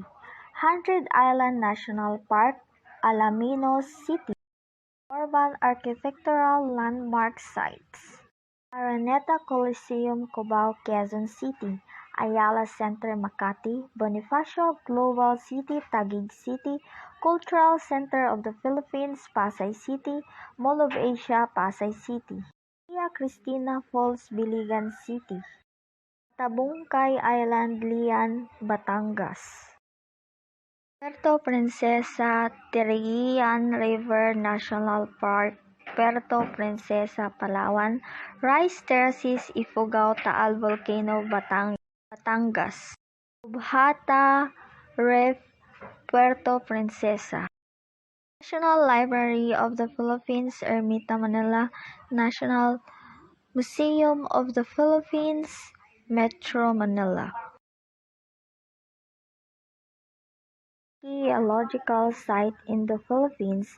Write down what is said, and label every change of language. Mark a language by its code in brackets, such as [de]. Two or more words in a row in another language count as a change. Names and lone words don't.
[en] 100 Island National Park, Alaminos City. Urban Architectural Landmark Sites. Araneta Coliseum, Cubao, Quezon City. Ayala Center, Makati. Bonifacio Global City, Taguig City. Cultural Center of the Philippines, Pasay City. Mall of Asia, Pasay City. Via Cristina Falls, Biligan City. Tabungkay Island, Lian, Batangas. Puerto Princesa, Tirian River National Park, Puerto Princesa, Palawan. Rice Terraces, Ifugao, Taal Volcano, Batangas. Subhata Reef, Puerto Princesa. National Library of the Philippines, Ermita, Manila. National Museum of the Philippines, Metro Manila. Archaeological site in the Philippines.